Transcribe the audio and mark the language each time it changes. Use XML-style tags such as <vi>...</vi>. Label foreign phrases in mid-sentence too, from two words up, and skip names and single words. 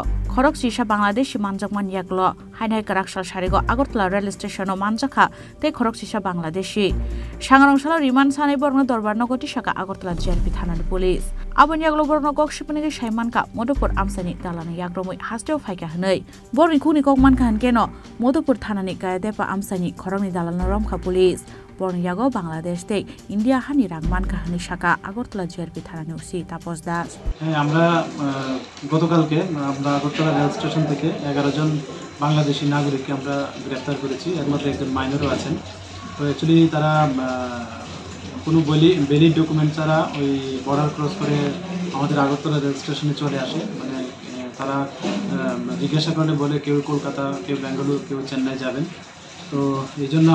<trp>khorok sisa Bangladeshi manjakman yaklo hainhai karakshal sharigo Agartala rail station manjaka te khorok sisa Bangladeshi sangrongshalo riman sane borno dorbar nogoti shaka Agartala JRP thanani police abon yaklo borno kok shipnigi shaimanka Modupur amsani dalani yakromoi hasteo phaika hnei borni khuni kok manka hankeno Modupur thanani gayadepa amsani khorokni dalana romkha police borno yago Bangladesh te India hani rangman kahani shaka Agartala JRP thanani usi Tapos Das</trp> <bn>আমরা গতকালকে আমরা আগরতলা রেল স্টেশন থেকে 11 জন বাংলাদেশি নাগরিককে আমরা গ্রেফতার করেছি এর মধ্যে একজন মাইনরও আছেন তো অ্যাকচুয়ালি তারা কোনো</bn> <en>valid document</en> <bn>ছাড়া ওই</bn> <en>border cross</en> <bn>করে আমাদের আগরতলা রেল স্টেশনে চলে আসে মানে তারা জিজ্ঞাসা করলে বলে কেউ কলকাতা কেউ বেঙ্গালুরু কেউ চেন্নাই যাবেন তো এই জন্য</bn>